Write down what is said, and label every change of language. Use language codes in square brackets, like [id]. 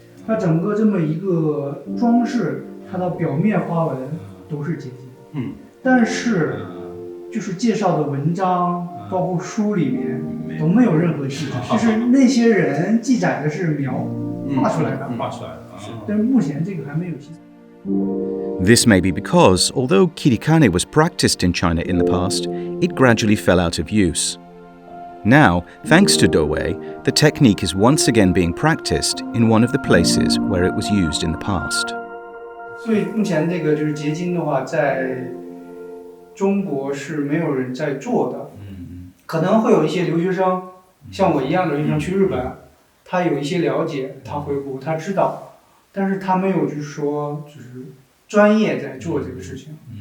[zh] 它整个这么一个装饰，它的表面花纹都是结晶，但是就是介绍的文章，包括书里面都没有任何记载，就是那些人记载的是画出来的，但是目前这个还没有记载。 [en] This may be because, although kirikane was practiced in China in the past, it gradually fell out of use. Now, thanks to Dou Wei, the technique is once again being practiced in one of the places where it was used in the past. [zh] 所以目前这个就是结晶的话，在中国是没有人在做的。可能会有一些留学生，像我一样的留学生去日本，他有一些了解，他回国他知道，但是他没有就是说就是专业在做这个事情。